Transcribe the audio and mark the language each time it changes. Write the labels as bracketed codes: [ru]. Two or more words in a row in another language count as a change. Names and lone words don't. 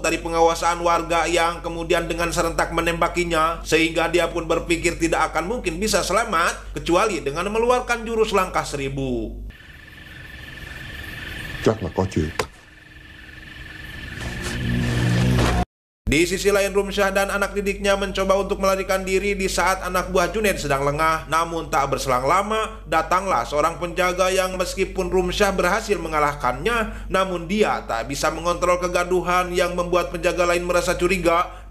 [id] dari pengawasan warga yang kemudian dengan serentak menembakinya, sehingga dia pun berpikir tidak akan mungkin bisa selamat kecuali dengan mengeluarkan jurus langkah 1000. [vi] Chắc là có chuyện. [id] Di sisi lain, Rumsyah dan anak didiknya mencoba untuk melarikan diri di saat anak buah Junaid sedang lengah. Namun tak berselang lama, datanglah seorang penjaga yang meskipun Rumsyah berhasil mengalahkannya, namun dia tak bisa mengontrol kegaduhan yang membuat penjaga lain merasa curiga.